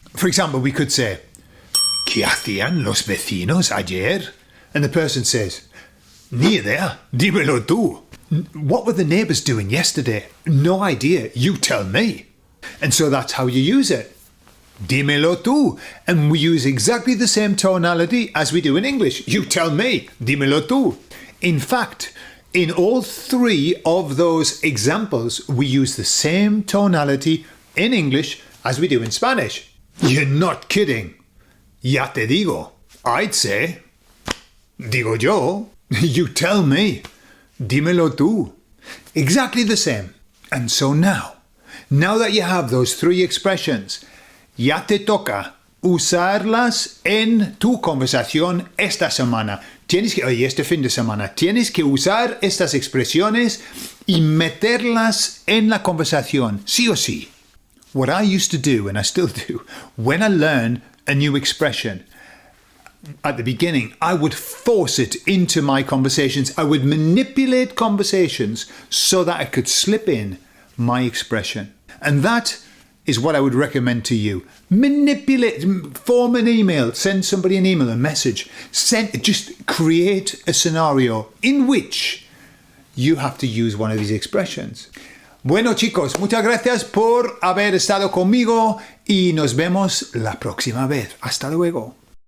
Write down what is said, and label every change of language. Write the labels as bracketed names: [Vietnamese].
[English] For example, we could say, [Spanish] ¿Qué hacían los vecinos ayer? [English] And the person says, [Spanish] ni idea, dímelo tú. [English] What were the neighbours doing yesterday? No idea, you tell me. And so that's how you use it. [Spanish] Dímelo tú. [English] And we use exactly the same tonality as we do in English. You tell me, [Spanish] dímelo tú. [English] In fact, In all three of those examples, we use the same tonality in English as we do in Spanish. You're not kidding. [Spanish] Ya te digo. [English] I'd say, [Spanish] digo yo. [English] You tell me. [Spanish] Dímelo tú. [English] Exactly the same. And so now that you have those three expressions, [Spanish] ya te toca usarlas en tu conversación esta semana. Este fin de semana, tienes que usar estas expresiones y meterlas en la conversación, sí o sí. [English] What I used to do, and I still do, when I learn a new expression, at the beginning, I would force it into my conversations. I would manipulate conversations so that I could slip in my expression. And that is what I would recommend to you. Manipulate, form an email, send somebody an email, a message. Just create a scenario in which you have to use one of these expressions. [Spanish] Bueno chicos, muchas gracias por haber estado conmigo y nos vemos la próxima vez. Hasta luego.